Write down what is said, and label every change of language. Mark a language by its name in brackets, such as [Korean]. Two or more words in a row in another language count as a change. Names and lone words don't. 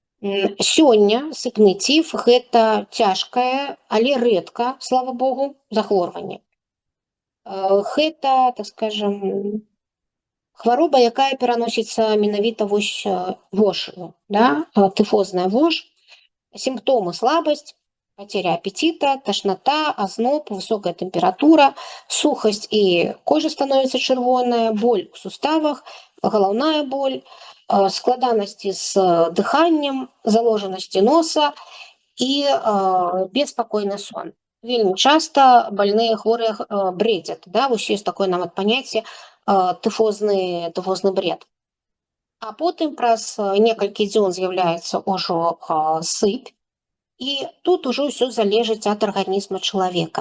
[Belarusian] Сёння сыпны тиф гэта цяжкае, але рэдка, слава богу, захворванне. Гэта, так скажам, хвароба, якая пераносіцца менавіта вось вошаю, да? Тыфозная вож. Сімптомы: слабасць, [Russian] потеря аппетита, тошнота, озноб, высокая температура, сухость и кожа становится чырвоная, боль в суставах, головная боль, [Belarusian] складанасці з дыханнем, заложанасці носа і беспакойны сон. Вельмі часта больныя хворыя бредзят, да? Вось ёсць такое нават паняцце тыфозны бред. А потым праз некалькі дзён з'яўляецца ўжо сыпь, і тут ужо ўсё залежыць ад арганізма чалавека.